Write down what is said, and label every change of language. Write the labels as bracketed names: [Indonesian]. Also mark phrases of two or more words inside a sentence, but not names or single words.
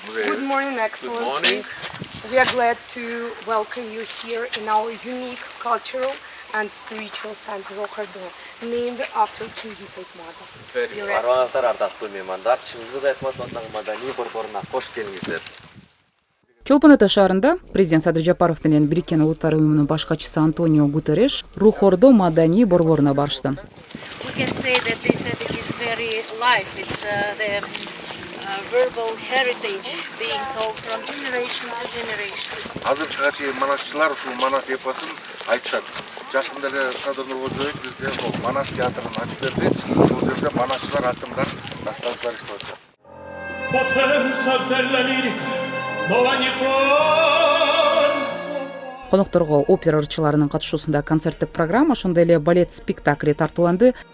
[English] Good morning, Excellencies. We are glad to welcome you here in our unique cultural and spiritual center, Rohordo, named after King Айтматов. [Kyrgyz] Арваңыздар ардактуу меймандар, Чыңгыз Айтматов атындағы маданий борборуна кош келиңиздер. Чолпон Ата шаарында президент Садыр Жапаров менен Бириккен Улуттар уюмунун башкачысы Антонио Гутерреш Рухордо маданий борборуна барышты. [English] Verbal heritage being told from generation to generation. [Kyrgyz] Азыркыга чейин манасчылар ушул Манас эпосун айтышат. Жакында эле Садыр Нуркожоевич бизге ошол Манас театрын ачып берди. Ошол жерде манасчылар атымдар дастандыклар иштеп атат. [Italian] Potenza della lirica, ogni forza. [Kyrgyz] Конокторго опера ырчыларынын катышуусунда концерттик программа, ошондой эле балет спектакли тартууланды.